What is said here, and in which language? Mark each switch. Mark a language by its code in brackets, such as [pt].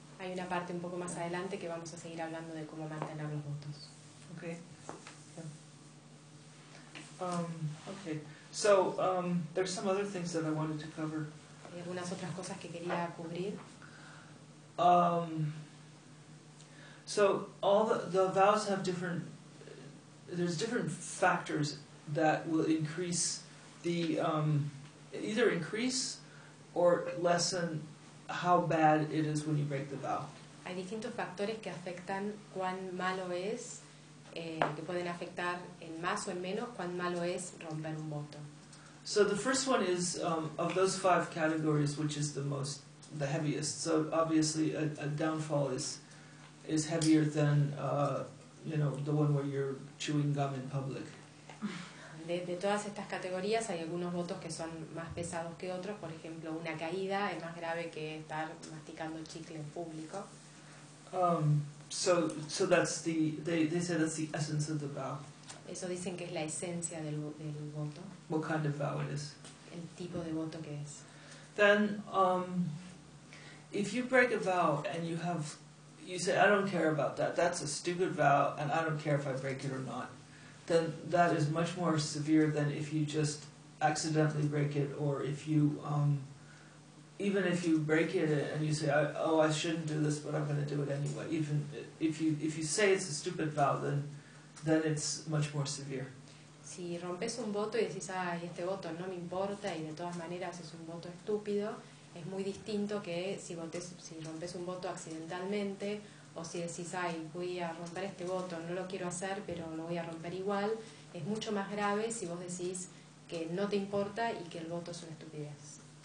[es] Hay una parte un poco más adelante que vamos a seguir hablando de cómo mantener los votos. [en] Okay. Okay. So there's some other things that I wanted to cover. [es] Hay algunas otras cosas que quería cubrir. [en] So all the vows have different. There's different factors that will increase the either increase or lessen how bad it is when you break the vow. [es] hay distintos factores que afectan cuán malo es, que pueden afectar en más o en menos cuán malo es romper un voto. [en] So the first one is of those five categories, which is the most, the heaviest. So obviously a downfall is heavier than you know, the one where you're chewing gum in public. [es] De todas estas categorías hay algunos votos que son más pesados que otros. Por ejemplo, una caída es más grave que estar masticando chicle en público. [en] So that's the they say that's the essence of the vow. [es] Eso dicen que es la esencia del voto. [en] What kind of vow it is. [es] El tipo de voto que es. [en] Then, if you break a vow and you say, I don't care about that, that's a stupid vow, and I don't care if I break it or not, then that is much more severe than if you just accidentally break it, or if you, even if you break it and you say, I shouldn't do this, but I'm going to do it anyway. Even if you say it's a stupid vow, then it's much more severe. [es] Si rompes un voto y decís, ah, este voto no me importa y de todas maneras es un voto estúpido, es muy distinto que si rompes un voto accidentalmente o si decís, ay, voy a romper este voto, no lo quiero hacer, pero lo voy a romper igual. Es mucho más grave si vos decís que no te importa y que el voto es una estupidez.